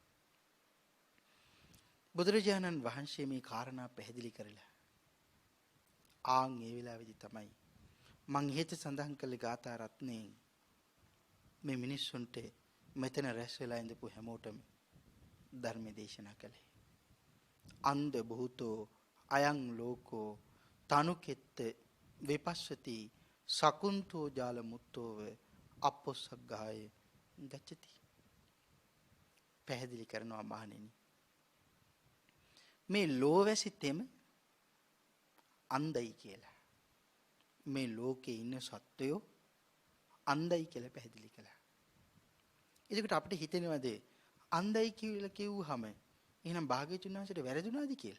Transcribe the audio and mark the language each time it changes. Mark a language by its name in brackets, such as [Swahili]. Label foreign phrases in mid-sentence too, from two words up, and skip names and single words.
[Sinhala] බුදුරජාණන් වහන්සේ මේ කාරණා පැහැදිලි කරලා ආන් ඒ වෙලාවේදී තමයි මං ඉහෙත සඳහන් කළ ගාථා රත්නේ මේ මිනිස්සුන්ට මෙතන රැස් වෙලා ඉඳපු හැමෝටම ධර්ම දේශනා කළේ. [Pali] අන්ධ භූතෝ අයං ලෝකෝ තනුකෙත්ත විපස්සති සකුන්තෝ ජාල මුත්තෝව අපොස්සග්ගාය ගච්ඡති. [Sinhala] පැහැදිලි කරනවා මහණෙනි මේ ලෝවැසි තෙම අන්ධයි කියලා. මේ ලෝකේ ඉන්න සත්වයෝ අන්ධයි කියලා පැහැදිලි කළා. එතකොට අපිට හිතෙනවද අන්ධයි කියලා කිව්වහම එහෙනම් භාග්‍යවතුන් වහන්සේට වැරදුනාද කියලා?